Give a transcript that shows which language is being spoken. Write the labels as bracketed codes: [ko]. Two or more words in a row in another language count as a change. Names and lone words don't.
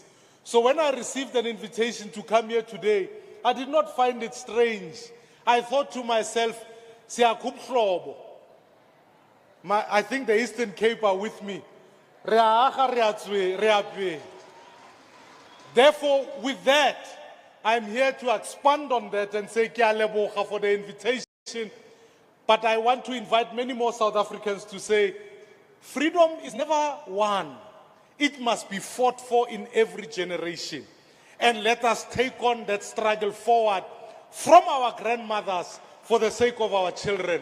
[en] So when I received an invitation to come here today, I did not find it strange. I thought to myself, I think the Eastern Cape are with me. Therefore, with that, I'm here to expand on that and say, [st] "Ke a leboga [en] for the invitation." But I want to invite many more South Africans to say, freedom is never won. It must be fought for in every generation. And let us take on that struggle forward from our grandmothers for the sake of our children.